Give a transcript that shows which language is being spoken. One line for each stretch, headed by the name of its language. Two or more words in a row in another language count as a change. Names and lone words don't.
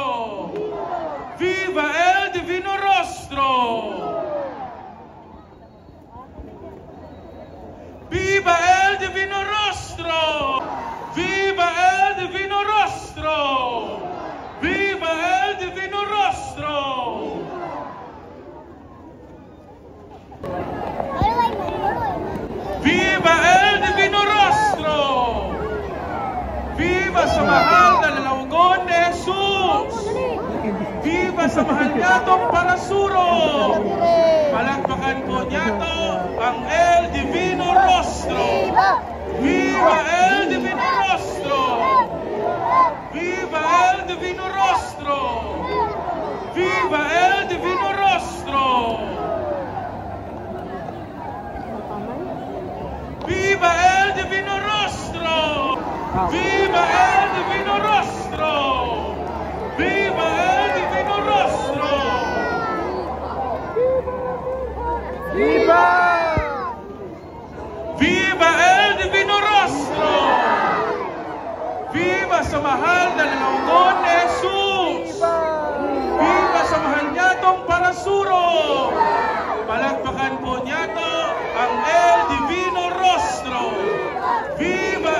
Spanish: Viva el Divino Rostro! Viva el Divino Rostro! Viva el Divino Rostro! Viva el Divino Rostro! Viva el Divino Rostro!
Filipino: Viva sa mahal na lalaugon ni Jesus! Viva sa mahal niya tong parasuro! Palakpakan po niya to ang El Divino Rostro!
Spanish: Viva el Divino Rostro! Viva el Divino Rostro! Viva el Divino Rostro! Viva el Divino Rostro! Viva el Divino Rostro! Viva el Divino Rostro! Viva! Viva el Divino Rostro!
Filipino: Viva sa mahal na lalaugon ni Jesus! Viva sa mahal niya tong parasuro! Palakpakan po niya to ang El Divino Rostro! Viva